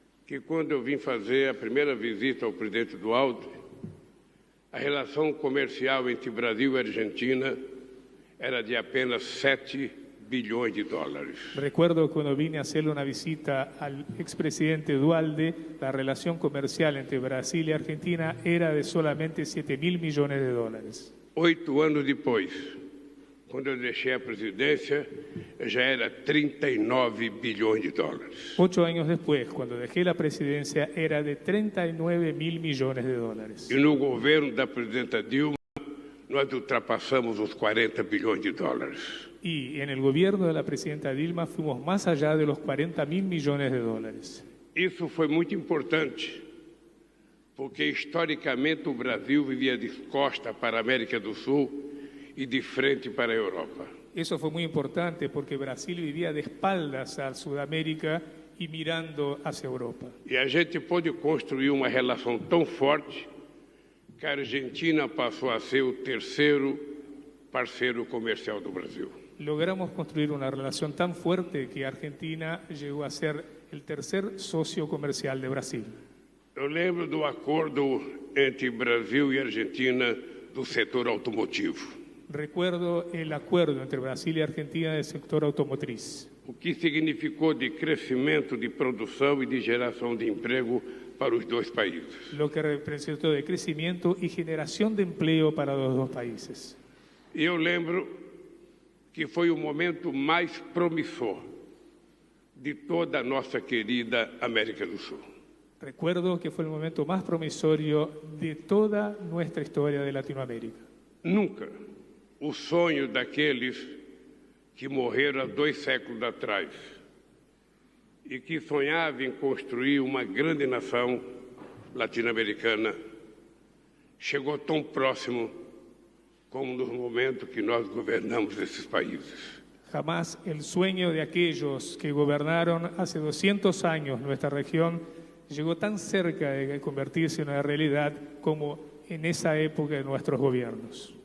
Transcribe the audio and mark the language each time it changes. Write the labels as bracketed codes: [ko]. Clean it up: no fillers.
[pt] que quando eu vim fazer a primeira visita ao presidente Dualde, a relação comercial entre Brasil e Argentina era de apenas 7 bilhões de dólares. [es] Recuerdo cuando vine a hacerle una visita al expresidente Dualde, la relación comercial entre Brasil y Argentina era de solamente 7.000 millones de dólares. [pt] 8 anos depois, quando eu deixei a presidência, já era 39 bilhões de dólares. [es] 8 años después, cuando dejé la presidencia, era de 39.000 millones de dólares. [pt] E no governo da presidenta Dilma, nós ultrapassamos os 40 bilhões de dólares. [es] Y en el gobierno de la presidenta Dilma fuimos más allá de los 40.000 millones de dólares. [pt] Isso foi muito importante, porque historicamente o Brasil vivia de costa para a América do Sul e de frente para a Europa. [es] Eso fue muy importante porque Brasil vivía de espaldas a Sudamérica y mirando hacia Europa. [pt] E a gente pôde construir uma relação tão forte que a Argentina passou a ser o terceiro parceiro comercial do Brasil. [es] Logramos construir una relación tan fuerte que Argentina llegó a ser el tercer socio comercial de Brasil. [pt] Eu lembro do acordo entre Brasil e Argentina do setor automotivo. [es] Recuerdo el acuerdo entre Brasil y Argentina del sector automotriz. [pt] O que significou de crescimento de produção e de geração de emprego para os dois países. [es] Lo que representó de crecimiento y generación de empleo para los dos países. [pt] E eu lembro que foi o momento mais promissor de toda a nossa querida América do Sul. [es] Recuerdo que fue el momento más promisorio de toda nuestra historia de Latinoamérica. [pt] Nunca o sonho daqueles que morreram há 2 séculos atrás e que sonhavam em construir uma grande nação latino-americana chegou tão próximo como nos momentos que nós governamos esses países. [es] Jamás el sueño de aquellos que gobernaron hace 200 años nuestra región llegó tan cerca de convertirse en una realidad como en esa época de nuestros gobiernos.